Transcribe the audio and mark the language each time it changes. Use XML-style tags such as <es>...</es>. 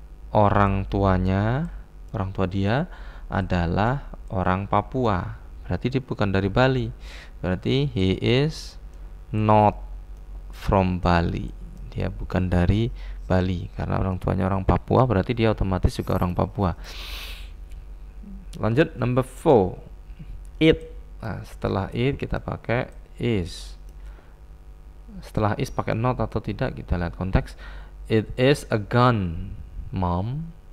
<id>Orang tua dia adalah orang Papua. Berarti dia bukan dari Bali. Berarti</id> <en>he is not from Bali.</en> <id>Dia bukan dari Bali. Karena orang tuanya orang Papua, berarti dia otomatis juga orang Papua. Lanjut, number 4, it. Nah, setelah it kita pakai is. Setelah is pakai not atau tidak, kita lihat konteks.</id> <en>It is a gun, Mom.</en>